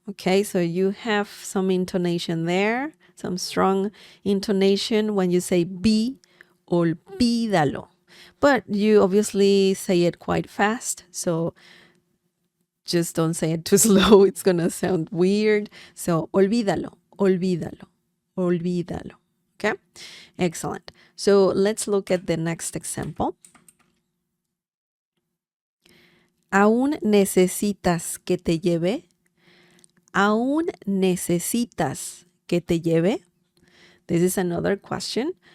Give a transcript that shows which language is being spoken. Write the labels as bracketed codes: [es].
[en] Okay, so you have some intonation there, some strong intonation when you say be, [es] olvídalo. [en] But you obviously say it quite fast, so just don't say it too slow. It's going to sound weird. [es] So olvídalo, olvídalo, olvídalo. [en] Okay, excellent. So let's look at the next example. [es] ¿Aún necesitas que te lleve? ¿Aún necesitas que te lleve? [en] This is another question.